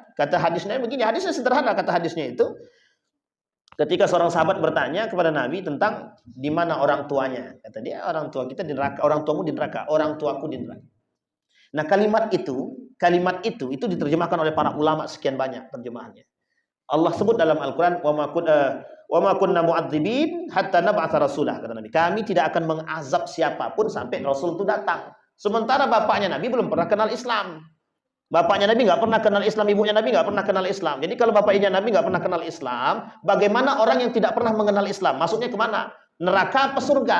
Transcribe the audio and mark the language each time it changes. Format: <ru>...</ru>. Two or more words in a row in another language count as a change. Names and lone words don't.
<id>Kata hadisnya begini, hadisnya sederhana. Kata hadisnya itu, ketika seorang sahabat bertanya kepada Nabi tentang di mana orang tuanya. Kata dia, orang tua kita di neraka, orang tuamu di neraka, orang tuaku di neraka. Nah, kalimat itu diterjemahkan oleh para ulama sekian banyak terjemahannya. Allah sebut dalam Al-Qur'an,</id> <ar>وما كنا معذبين حتى نبعث رسولا,</ar> <id>kata Nabi. Kami tidak akan mengazab siapapun sampai Rasul itu datang. Sementara bapaknya Nabi belum pernah kenal Islam. Bapaknya Nabi nggak pernah kenal Islam, ibunya Nabi nggak pernah kenal Islam. Jadi kalau bapaknya Nabi nggak pernah kenal Islam, bagaimana orang yang tidak pernah mengenal Islam? Masuknya kemana? Neraka apa surga?</id>